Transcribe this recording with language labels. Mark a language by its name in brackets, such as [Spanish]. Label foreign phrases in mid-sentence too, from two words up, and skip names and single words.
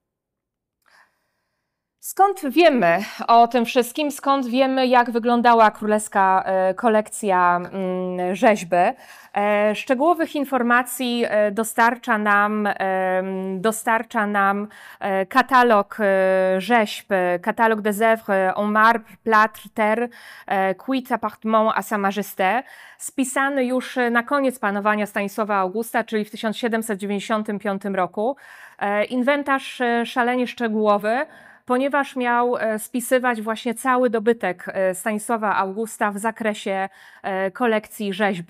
[Polish] Skąd wiemy o tym wszystkim? Skąd wiemy, jak wyglądała królewska kolekcja rzeźby? Szczegółowych informacji dostarcza nam katalog rzeźb, katalog [French] des œuvres en marbre, plâtre, terre, cuit appartement à Sa Majesté, [Polish] spisany już na koniec panowania Stanisława Augusta, czyli w 1795 roku. Inwentarz szalenie szczegółowy, ponieważ miał spisywać właśnie cały dobytek Stanisława Augusta w zakresie kolekcji rzeźby.